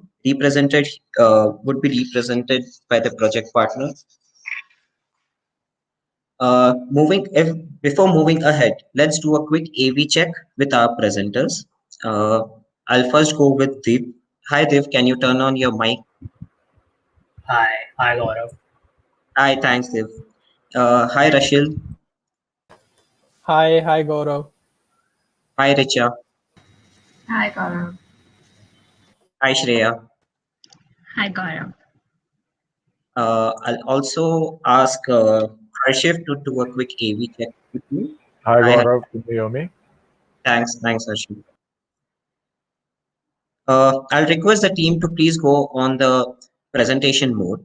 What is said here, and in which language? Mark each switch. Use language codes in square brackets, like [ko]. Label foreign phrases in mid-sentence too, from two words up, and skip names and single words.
[en] Represented would be represented by the project partner. Moving if Before moving ahead, let's do a quick AV check with our presenters. Uh, I'll first go with Deep. Hi Deep, can you turn on your mic? Hi, Gaurav. Hi, thanks Deep. Hi Rashil. Hi, Gaurav. Hi Richa. Hi, Gaurav. Hi Shreya. Hi, Gaurav. I'll also ask Harshif to do a quick AV check with me. Hi Hi, Gaurav, can you hear me? thanks Harshif. I'll request the team to please go on the presentation mode.